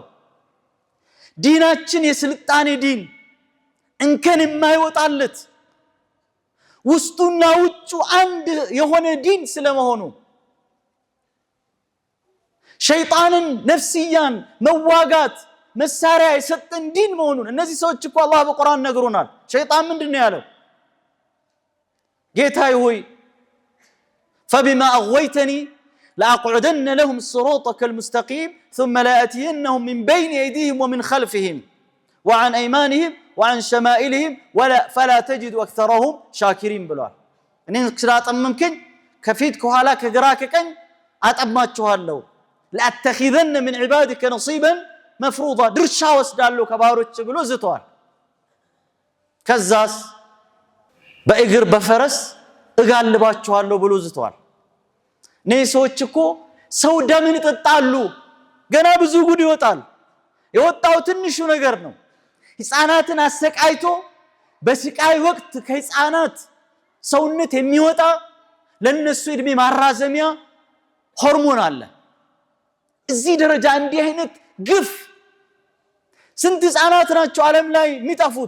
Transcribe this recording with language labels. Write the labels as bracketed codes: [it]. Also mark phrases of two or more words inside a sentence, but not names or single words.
[am] ዲናችን የስልጣኔ ዲን እንከን የማይወጣለት ውስጡና ውጩ አንድ የሆነ ዲን ስለመሆኑ ሸይጣንን ነፍስያን መዋጋት መሳሪያ የሰጠን ዲን መሆኑን እነዚህ ሰዎች እኮ አላህ በቁርአን ነግሮናል። ሸይጣን ምንድነው ያለው? ጌታዬ ሆይ [ar] فبما أغويتني لأقعدن لهم صراطك المستقيم ثم لآتينهم من بين أيديهم ومن خلفهم وعن أيمانهم وعن شمائلهم فلا تجد أكثرهم شاكرين [am] ብሏል። እኔ ስላጠመምከኝ ከፊት ከኋላ ከግራ ከቀኝ አጠማችኋለሁ። [ar] لأتخذن من عبادك نصيبا مفروضا [am] ድርሻ ወስዳለሁ ከባሮች ብሎ ዝቷል። ከዛስ በእግር በፈረስ እጋልባችኋለሁ ብሎ ዝቷል። እነዚህ ሰዎች እኮ ሰው ደምን ይጠጣሉ፣ ገና ብዙ ጉድ ይወጣል። የወጣው ትንሹ ነገር ነው። ህፃናትን አሰቃይቶ በስቃይ ወቅት ከህፃናት ሰውነት የሚወጣ ለነሱ እድሜ ማራዘሚያ ሆርሞን አለ። እዚህ ደረጃ እንዲህ አይነት ግፍ ስንት ህፃናት ናቸው ዓለም ላይ የሚጠፉት?